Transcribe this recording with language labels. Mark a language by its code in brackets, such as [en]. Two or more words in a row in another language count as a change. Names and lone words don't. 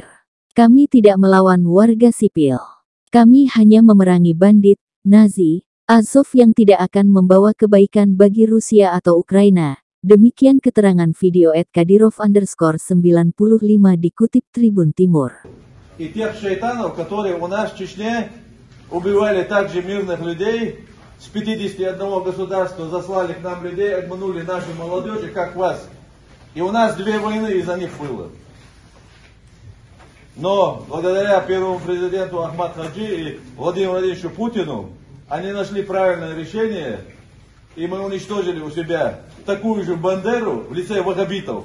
[id] Kami tidak melawan warga sipil. Kami hanya memerangi bandit, Nazi, Azov yang tidak akan membawa kebaikan bagi Rusia atau Ukraina. Demikian keterangan video @Kadyrov_95 dikutip Tribun Timur. [ru] И тех шайтанов, которые у нас в Чечне убивали также мирных людей, с 51 государства заслали к нам людей, обманули нашу молодежь, как вас. И у нас 2 войны из-за них было. Но благодаря первому президенту Ахмад Хаджи и Владимиру Владимировичу Путину, они нашли правильное решение, и мы уничтожили у себя такую же бандеру в лице ваххабитов.